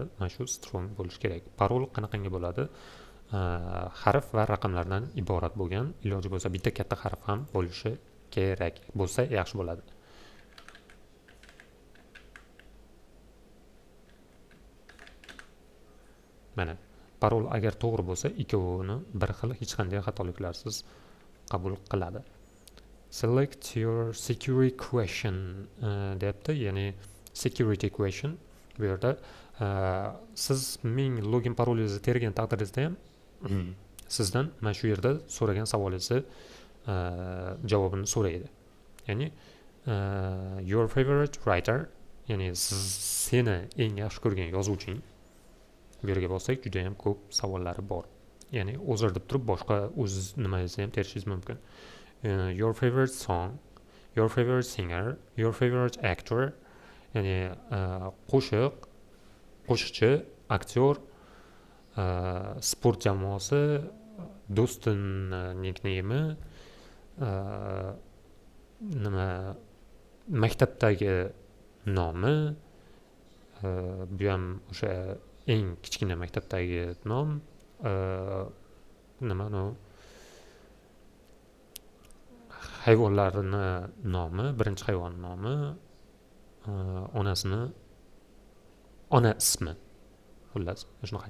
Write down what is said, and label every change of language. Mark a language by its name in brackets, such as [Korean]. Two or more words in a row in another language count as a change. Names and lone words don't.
[Uzbek] Mana shu strong bo'lishi kerak. Parol qanaqangi bo'ladi? Harf va raqamlardan iborat bo'lgan, iloji bo'lsa bitta katta harf ham bo'lishi kerak. Bo'lsa yaxshi bo'ladi. Mana parol agar to'g'ri bo'lsa, ikkovini bir xil hech qanday xatoliklarsiz qabul qiladi. [English] Select your security question [Uzbek] deyapti, ya'ni [English] security question. [Uzbek] Bu yerda siz ming login parolingizni tergan taqdiringizda ham sizdan mana shu yerda so'ragan savolingizni javobini so'raydi. [English] Ya'ni your favorite writer, [Uzbek] ya'ni seni eng yaxshi ko'rgan yozuvching. Bu yerga bossak juda ham ko'p savollari bor. Ya'ni o'zir deb turib boshqa o'z nimangizni ham terishingiz mumkin. [English] Your favorite song, your favorite singer, your favorite actor, [Uzbek] ya'ni qo'shiqchi, aktyor, sport jamoasi, do'stin nickname, nima maktabdagi nomi, bu ham o'sha eng kichkina maktabdagi nom, nima no hayvonlarni nomi, birinchi hayvon nomi, ona ismi, xullas shunaqa.